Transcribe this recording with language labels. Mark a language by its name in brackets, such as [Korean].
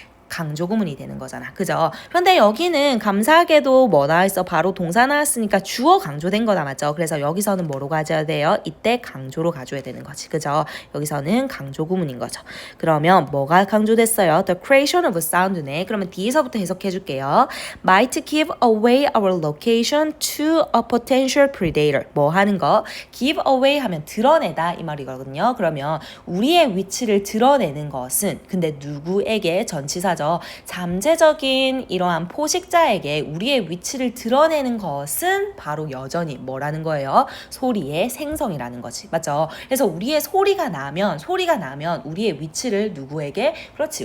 [Korean] 강조 구문이 되는 거잖아. 그죠? 그런데 여기는 감사하게도 뭐 나와있어? 바로 동사 나왔으니까 주어 강조된 거다. 맞죠? 그래서 여기서는 뭐로 가져야 돼요? 이때 강조로 가져야 되는 거지. 그죠? 여기서는 강조 구문인 거죠. 그러면 뭐가 강조됐어요? [English] The creation of sound네. [Korean] 그러면 뒤에서부터 해석해 줄게요. [English] Might give away our location to a potential predator. [Korean] 뭐 하는 거? give away 하면 드러내다 이 말이거든요. 그러면 우리의 위치를 드러내는 것은 근데 누구에게? 전치사죠. 잠재적인 이러한 포식자에게 우리의 위치를 드러내는 것은 바로 여전히 뭐라는 거예요? 소리의 생성이라는 거지. 맞죠? 그래서 우리의 소리가 나면 우리의 위치를 누구에게? 그렇지.